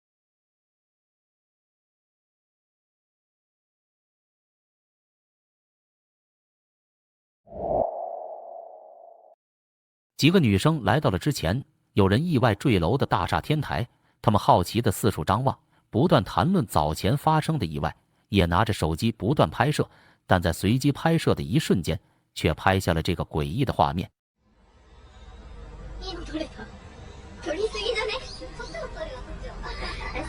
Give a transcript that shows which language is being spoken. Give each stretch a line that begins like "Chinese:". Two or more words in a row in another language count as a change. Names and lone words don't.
Chinese: 几个女生来到了之前有人意外坠楼的大厦天台，她们好奇地四处张望，不断谈论早前发生的意外，也拿着手机不断拍摄，但在随机拍摄的一瞬间，却拍下了这个诡异的画面。
Japanese: いいの撮れた。撮りすぎだね。そっちを撮るよ、そっちを。